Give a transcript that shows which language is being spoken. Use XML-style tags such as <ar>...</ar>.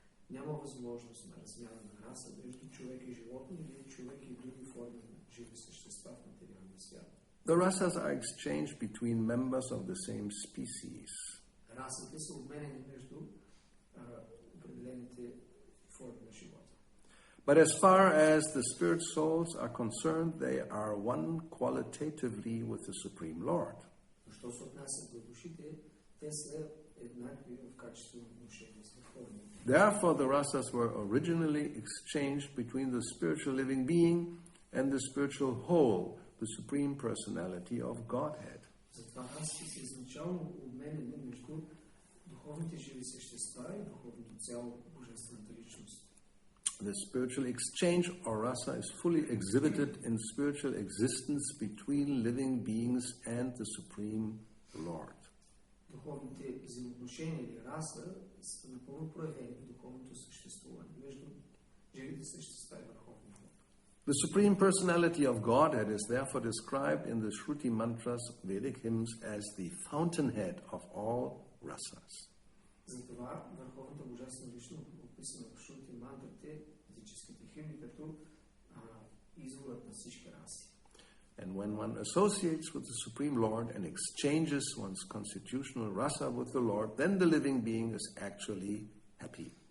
<bg>Няма възможност на размяна на раса между човек и животно или човек и други форми на живи същества в материалния свят.</bg> <en>The rasas are exchanged between members of the same species.</en> <bg>Расите са обменени между определените форми на живота.</bg> <en>But as far as the spirit souls are concerned, they are one qualitatively with the Supreme Lord.</en> <bg>Що се отнася до душите, те са еднакви в качествено отношение с Върховния.</bg> <en>Therefore, the rasas were originally exchanged between the spiritual living being and the spiritual whole, the Supreme Personality of Godhead.</en> <bg>Затова расите са изначално обменени между духовните живи същества и духовното цяло божествената личност.</bg> <en>The spiritual exchange or rasa is fully exhibited in spiritual existence between living beings and the Supreme Lord.</en> <bg>Духовните взаимоотношения или раса са напълно проявени в духовното съществуване между живите същества и Върховния Бог.</bg> <en>The Supreme Personality of Godhead is therefore described in the Shruti mantras, Vedic hymns, as the fountainhead of all rasas.</en> <bg>Затова върховната божествена личност описана в Шрути мантрите, ведическите химни, като изворът на всички раси.</bg> <en>And when one associates with the Supreme Lord and exchanges one's constitutional rasa with the Lord, then the living being is actually happy.</en>